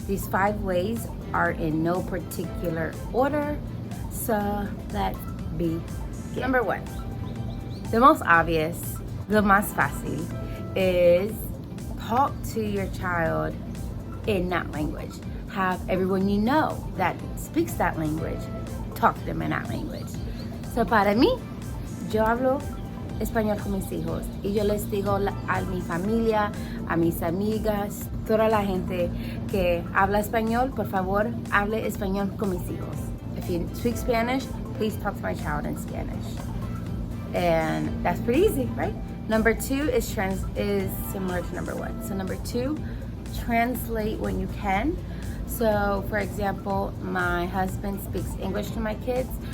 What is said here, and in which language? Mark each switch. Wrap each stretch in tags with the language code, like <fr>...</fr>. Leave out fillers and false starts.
<en>These 5 ways are in no particular order, so let's begin. Number 1, the most obvious, the</en> <es>más fácil,</es> <en>is talk to your child in that language. Have everyone you know that speaks that language talk to them in that language. So</en> <es>para mí, yo hablo español con mis hijos y yo les digo a mi familia, a mis amigas, toda la gente que habla español, por favor, hable español con mis hijos.</es> <en>If you speak Spanish, please talk to my child in Spanish. And that's pretty easy, right? Number 2 is similar to number 1. So number 2, translate when you can. So for example, my husband speaks English to my kids.</en>